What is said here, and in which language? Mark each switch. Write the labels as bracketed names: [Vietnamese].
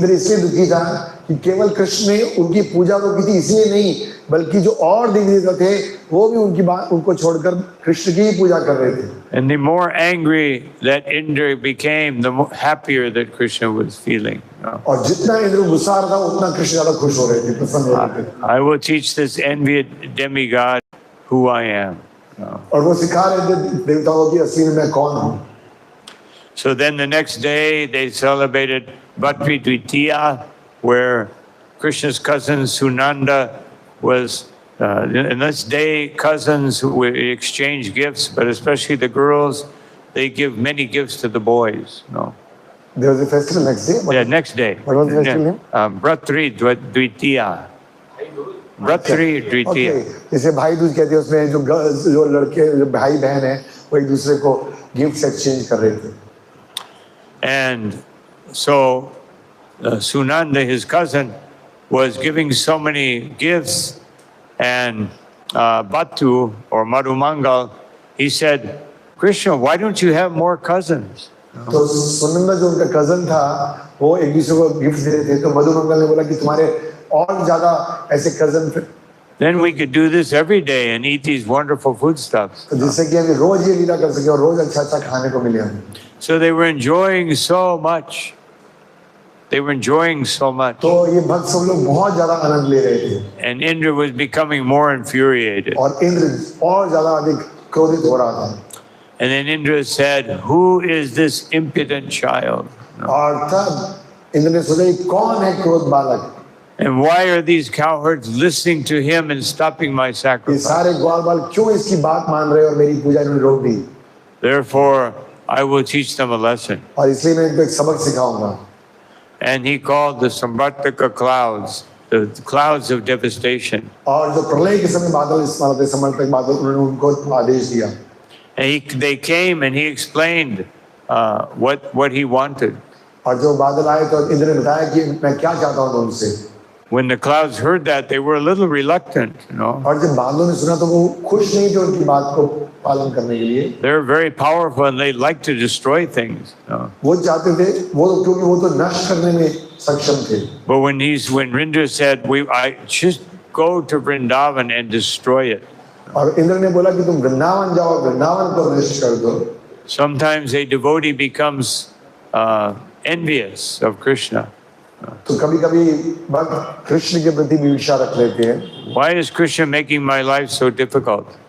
[Hindi] इंद्र इसलिए दुखी था कि केवल कृष्ण ने उनकी पूजा तो की थी, इसलिए नहीं बल्कि जो और देवी देवता थे वो भी उनको छोड़कर कृष्ण की ही पूजा कर रहे थे. [English] And the more angry that Indra became, the more happier that Krishna was feeling. [Hindi] और जितना इंद्र गुस्सा आ रहा था उतना कृष्ण ज्यादा खुश हो रहे थे, प्रसन्न हो रहे थे. [English] I will teach this envied demigod who I am. [Hindi] और वो सिखा रहे थे देवताओं की असली में मैं कौन हूँ. [English] So then the next day they celebrated Bhatri Dvitiya, where Krishna's cousin Sunanda was, and this day cousins who exchange gifts, but especially the girls, they give many gifts to the boys. There was a festival next day. Yeah, next day. What was the festival name? Bhatri Dvitiya. Bhatri Dvitiya. Okay. [Hindi] जैसे भाई दूज कहते हैं, उसमें जो लड़के जो भाई बहन हैं वो एक दूसरे को [English] gifts exchange [Hindi] कर रहे थे. [English] And so Sunanda, his cousin, was giving so many gifts, and Bhattu or Madhumangal, he said, Krishna, why don't you have more cousins? [Hindi] तो सुनंदा जो उनका कजन था वो एक दूसरे को गिफ्ट दे रहे थे, तो मधुमंगल ने बोला कि तुम्हारे और ज्यादा ऐसे cousin. [English] Then we could do this every day and eat these wonderful foodstuffs. [Hindi] तो जिससे कि हम रोज ये लीला कर सके और रोज अच्छा अच्छा खाने को मिले हमें. [English] So they were enjoying so much. They were enjoying so much. [Hindi] तो ये भक्त सब लोग बहुत ज्यादा आनंद ले रहे थे. [English] And Indra was becoming more infuriated. [Hindi] और इंद्र और ज्यादा अधिक क्रोधित हो रहा था. [English] And then Indra said, who is this impudent child? [Hindi] और तब इंद्र ने सोचा ये कौन है क्रोध बालक. [English] And why are these cowherds listening to him and stopping my [Hindi] ये [English] sacrifice? [Hindi] सारे ग्वाल बाल क्यों इसकी बात मान रहे और मेरी पूजा इन्होंने रोक दी. [English] Therefore, I will teach them a lesson. [Hindi] और इसलिए मैं इनको एक सबक सिखाऊंगा. [English] And he called the Samvartaka clouds, the clouds of devastation. [Hindi] और जो प्रलय के समय बादल इस्तेमाल होते समर्थक बादल, उन्होंने उनको आदेश दिया. [English] And they came and he explained what he wanted. [Hindi] और जो बादल आए तो इंद्र ने बताया कि मैं क्या चाहता हूँ तुमसे. [English] When the clouds heard that, they were a little reluctant, [Hindi] और जब बादलों ने सुना तो वो खुश नहीं थे उनकी बात को पालन करने के लिए. [English] They're very powerful and they like to destroy things. [Hindi] वो चाहते थे क्योंकि वो तो नष्ट करने में सक्षम थे. [English] But when Indra said, I just go to Vrindavan and destroy it. [Hindi] और इंद्र ने बोला कि तुम वृंदावन जाओ, वृंदावन को नष्ट कर दो. [English] Sometimes a devotee becomes envious of Krishna. [Hindi] तो कभी-कभी भक्त कृष्ण के प्रति भी ईर्ष्या रख लेते हैं. [English] Why is Krishna making my life so difficult?